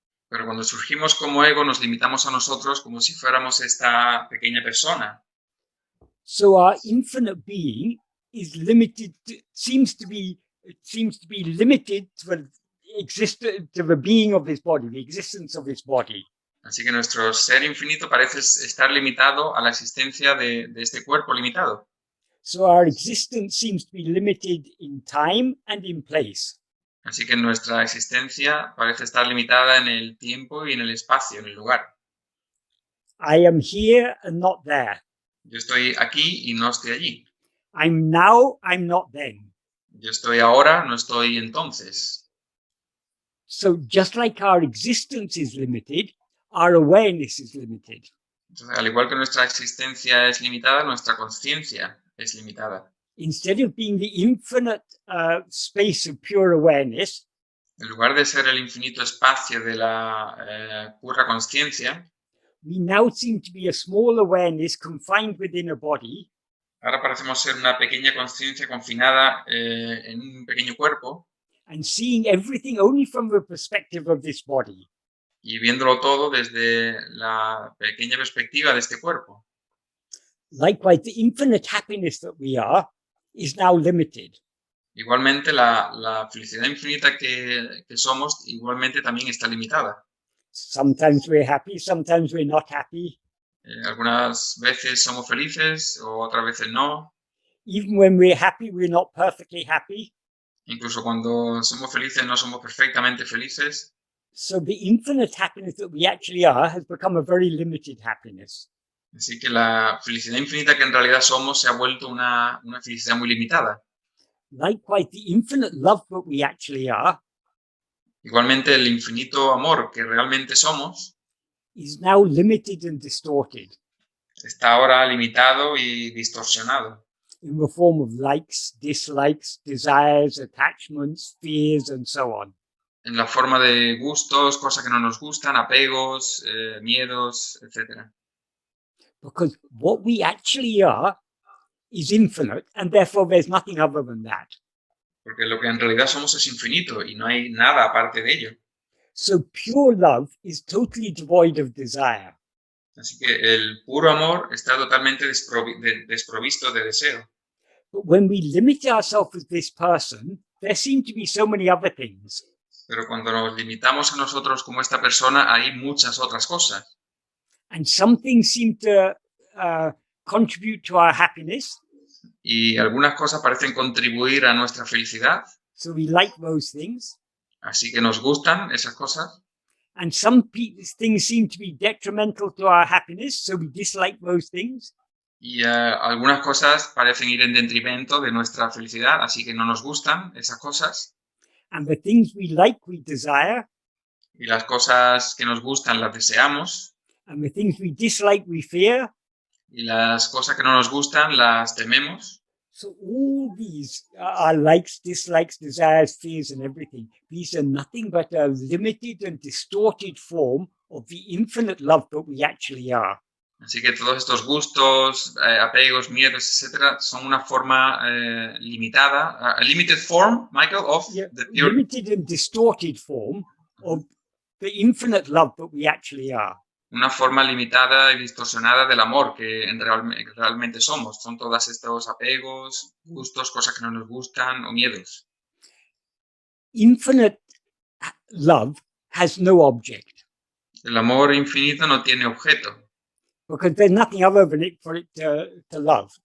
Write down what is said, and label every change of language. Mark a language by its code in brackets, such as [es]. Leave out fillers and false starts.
[es] Pero cuando surgimos como ego, nos limitamos a nosotros como si fuéramos esta pequeña persona. [en] So our infinite being is limited. Seems to be limited to the being of his body, the existence of his body. [es] Así que nuestro ser infinito parece estar limitado a la existencia de este cuerpo limitado. [en] So our existence seems to be limited in time and in place. [es] Así que nuestra existencia parece estar limitada en el tiempo y en el espacio, en el lugar. [en] I am here and not there. [es] Yo estoy aquí y no estoy allí. [en] I'm now, I'm not then. [es] Yo estoy ahora, no estoy entonces. [en] So just like our existence is limited, our awareness is limited. [es] Entonces, al igual que nuestra existencia es limitada, nuestra conciencia es limitada. [en] Instead of being the infinite space of pure awareness, [es] En lugar de ser el infinito espacio de la pura conciencia, [en] we now seem to be a small awareness confined within a body, [es] ahora parecemos ser una pequeña conciencia confinada en un pequeño cuerpo, [en] and seeing everything only from the perspective of this body. [es] y viéndolo todo desde la pequeña perspectiva de este cuerpo. [en] Likewise, the infinite happiness that we are is now limited. [es] Igualmente, la felicidad infinita que somos, igualmente también está limitada. [en] Sometimes we're happy, sometimes we're not happy. [es] Algunas veces somos felices o otras veces no. [en] Even when we're happy, we're not perfectly happy. [es] Incluso cuando somos felices no somos perfectamente felices. [en] So the infinite happiness that we actually are has become a very limited happiness. [es] Así que la felicidad infinita que en realidad somos se ha vuelto una felicidad muy limitada. [en] Likewise, the infinite love that we actually are [es] Igualmente, el infinito amor que realmente somos [en] is now limited and distorted [es] está ahora limitado y distorsionado [en] in the form of likes, dislikes, desires, attachments, fears, and so on. [es] en la forma de gustos, cosas que no nos gustan, apegos, miedos, etc. [en] Because what we actually are is infinite, and therefore there's nothing other than that. [es] Porque lo que en realidad somos es infinito y no hay nada aparte de ello. [en] So pure love is totally devoid of desire. [es] Así que el puro amor está totalmente desprovisto de deseo. [en] But when we limit ourselves as this person, there seem to be so many other things. [es] Pero cuando nos limitamos a nosotros como esta persona, hay muchas otras cosas. [en] And some things seem to contribute to our happiness. [es] Y algunas cosas parecen contribuir a nuestra felicidad. [en] So we like those things. [es] Así que nos gustan esas cosas. [en] And some things seem to be detrimental to our happiness, so we dislike those things. [es] Y algunas cosas parecen ir en detrimento de nuestra felicidad, así que no nos gustan esas cosas. [en] And the things we like, we desire. [es] Y las cosas que nos gustan las deseamos. [en] And the things we dislike, we fear. [es] Y las cosas que no nos gustan las tememos. [en] So all these are likes, dislikes, desires, fears, and everything. These are nothing but a limited and distorted form of the infinite love that we actually are. [es] Así que todos estos gustos, apegos, miedos, etcétera, son una forma limitada, [en] a limited form, Michael, of the pure... Limited and distorted form of the infinite love that we actually are. [es] Una forma limitada y distorsionada del amor que realmente somos. Son todos estos apegos, gustos, cosas que no nos gustan o miedos. [en] Infinite love has no object. [es] El amor infinito no tiene objeto. [en] Because there's nothing other than it for it to love.